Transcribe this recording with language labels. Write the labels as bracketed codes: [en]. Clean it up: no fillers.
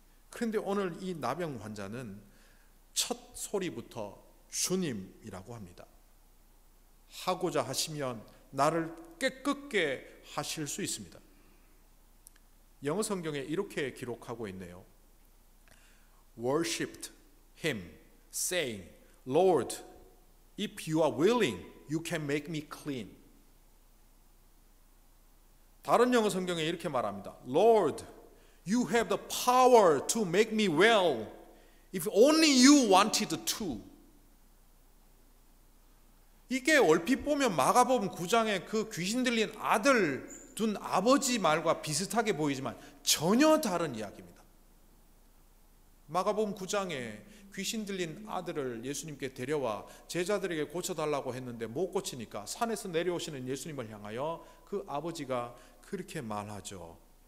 [ko] 그런데 오늘 이 나병 환자는 첫 소리부터 주님이라고 합니다. 하고자 하시면 나를 깨끗게 하실 수 있습니다. 영어 성경에 이렇게 기록하고 있네요. [en] Worshipped him, saying, Lord, if you are willing, you can make me clean. [ko] 다른 영어 성경에 이렇게 말합니다. [en] Lord, you have the power to make me well, if only you wanted to. [ko] 이게 얼핏 보면 마가복음 9장에 그 귀신 들린 아들 둔 아버지 말과 비슷하게 보이지만 전혀 다른 이야기입니다. 마가복음 9장에 귀신 들린 아들을 예수님께 데려와 제자들에게 고쳐달라고 했는데 못 고치니까 산에서 내려오시는 예수님을 향하여 그 아버지가 그렇게 말하죠.